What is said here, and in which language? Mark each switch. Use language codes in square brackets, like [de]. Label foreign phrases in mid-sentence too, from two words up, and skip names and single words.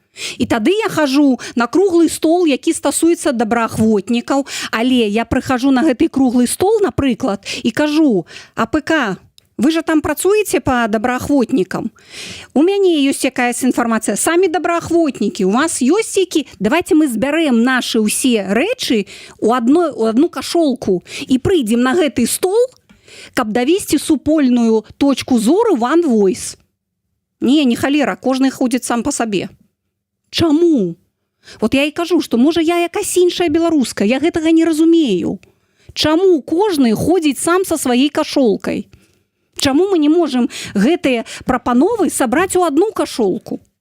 [be] І тады я хожу на круглы стол, які стасуецца добраахвотнікаў, але я прыхожу на гэты круглы стол, напрыклад, і кажу, АПК, вы же там працуеце по добраахвотнікам? У мяне ёсць якаясь інфармацыя. Самі добраахвотнікі, у вас ёсць які? Давайте мы збярэм нашы ўсе рэчы у одну кашолку і прыйдзем на гэты стол, каб давесці супольную точку зору [en] One Voice. [be] Не халера, кожны ходзіць сам па сабе. Чаму? Вот я і кажу, што можа я якась іншая беларуска, я гэтага не разумею. Чаму кожны ходзіць сам са сваёй кашолкай? Чаму мы не можам гэтыя прапановы сабраць у одну кашолку?